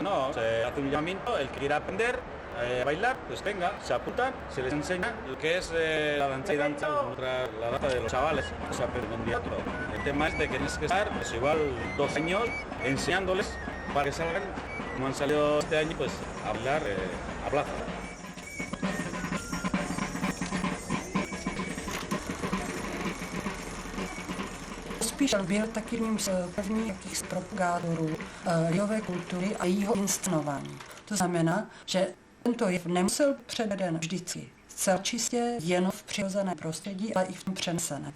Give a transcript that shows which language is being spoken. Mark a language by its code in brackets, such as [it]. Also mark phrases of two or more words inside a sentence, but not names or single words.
[es] No, se hace un llamamiento, el que quiera aprender a bailar, pues venga, se apuntan, se les enseña lo que es la danza y danza, la danza de los chavales, o sea, pero un día otro. El tema es de que tienes que estar, pues igual 2 años enseñándoles para que salgan, como han salido este año, pues a bailar a plaza. [cs] Percival byl taky jedním z prvních propagátorů lidové kultury a jejího inscenování. To znamená, že tento jev nemusel převeden vždycky zcela čistě jen v přirozeném prostředí, ale i v tom přeneseném.